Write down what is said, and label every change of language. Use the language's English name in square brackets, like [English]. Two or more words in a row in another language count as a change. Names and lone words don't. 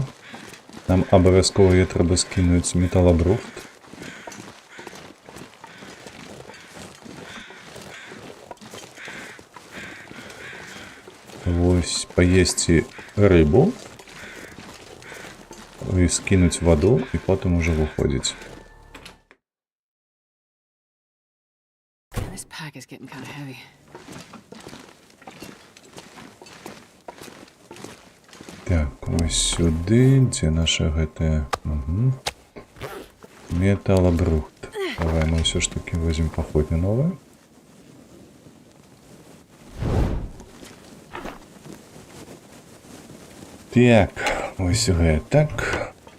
[Belarusian] Нам абавязкова яе трэба скінуць металабрухт. Вось, паесці рыбу і скінуць ваду, і потым ужо выходзіць. [English] This pack is getting kind of heavy. [Belarusian] Так, ось сюды, дзе наша гэтая... Металабрухт. Давай мы ўсё ж таки возьмем паходню новую. Так, ось гэтак.